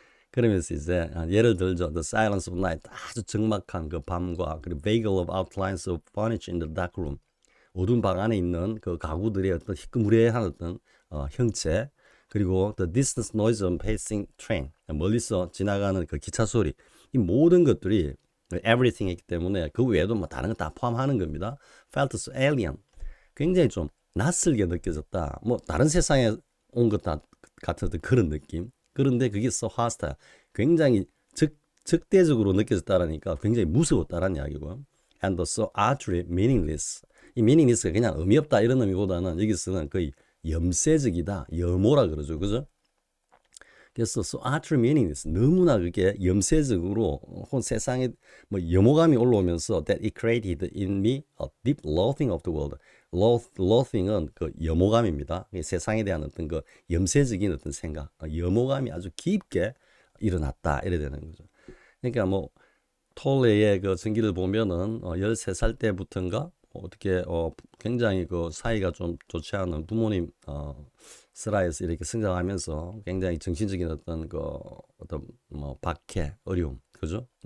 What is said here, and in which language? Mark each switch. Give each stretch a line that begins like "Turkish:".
Korean: 그러면서 이제 예를 들죠.
English: The silence of night,
Korean: 아주 적막한 그 밤과 그리고
English: vague of outlines of furniture in the dark room,
Korean: 어두운 방 안에 있는 그 가구들의 어떤 희끄무레한 어떤 형체, 그리고
English: the distant noise of passing train,
Korean: 멀리서 지나가는 그 기차 소리, 이 모든 것들이 everything이기 때문에 그 외에도 뭐 다른 거 다 포함하는 겁니다.
English: felt so alien,
Korean: 굉장히 좀 낯설게 느껴졌다. 뭐 다른 세상에 온 것 같은 그런 느낌. 그런데 그게
English: so hostile,
Korean: 굉장히 적대적으로 느껴졌다라니까 굉장히 무서웠다라는 이야기고요.
English: And so utterly meaningless.
Korean: 이 meaningless가 그냥 의미 없다 이런 의미보다는 여기서는 거의 염세적이다, 염오라 그러죠, 그죠?
English: 그래서 so utterly meaningless,
Korean: 너무나 그게 염세적으로 혹은 세상에 뭐 염오감이 올라오면서
English: that it created in me a deep loathing of the world.
Korean: loathing은 그 염오감입니다. 세상에 대한 어떤 그 염세적인 어떤 생각, 염오감이 아주 깊게 일어났다 이래 되는 거죠. 그러니까 뭐 톨레의 그 전기를 보면은 13살 때부터인가 어떻게 굉장히 그 사이가 좀 좋지 않은 부모님 슬하에서 이렇게 성장하면서 굉장히 정신적인 어떤 뭐 박해, 어려움, 그죠?